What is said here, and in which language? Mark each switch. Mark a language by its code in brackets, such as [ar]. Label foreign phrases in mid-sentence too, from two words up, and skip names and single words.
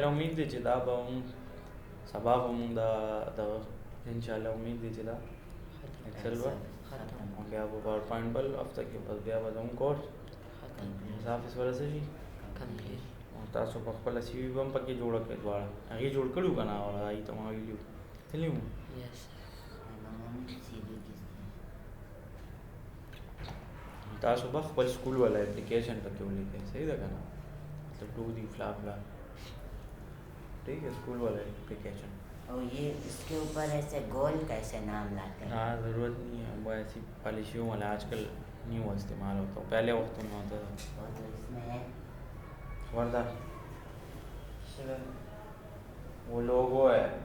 [ps] الله امید دی چې دا به سبا به مونږ د [ar] ان شاء الله [ps] امید دی چې دا ایکسل به او بیا به پاور پوینټ بل هفته کې بس بیا به زموږ کورس آفس والا څه شي او تاسو په خپله سی وي به هم پکې جوړه کړئ دواړه هغې جوړ کړي وو که نه هغې ته ما ویلي وو تللي وو تاسو به خپل سکول والا اپلیکیشن پکې ولیکئ صحیح ده که نه مطلب ټو دی فلا فلا [ur] ٹھیک ہے اسکول والا ایپلیکیشن اور یہ اس کے اوپر ایسے گول کیسے نام لاتے ہیں ہاں ضرورت نہیں ہے وہ ایسی پالیسیوں والا آج کل نیو استعمال ہوتا ہے پہلے وقت میں ہوتا تھا اور تو اس میں ہے وردہ وہ لوگو ہے